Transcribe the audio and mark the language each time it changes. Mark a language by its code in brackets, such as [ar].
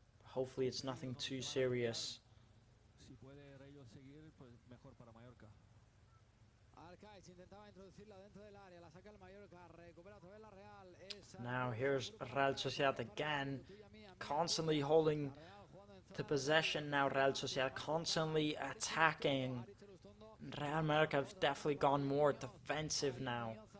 [en] Hopefully it's nothing too serious. [es] Si puede Real seguir, pues mejor para Mallorca. Arcaiz intentaba introducirla dentro del área, la saca el Mallorca, recupera otra vez la Real. [en] Now here's Real Sociedad again, constantly holding the possession now. Real Sociedad constantly attacking. Real Mallorca have definitely gone more defensive now.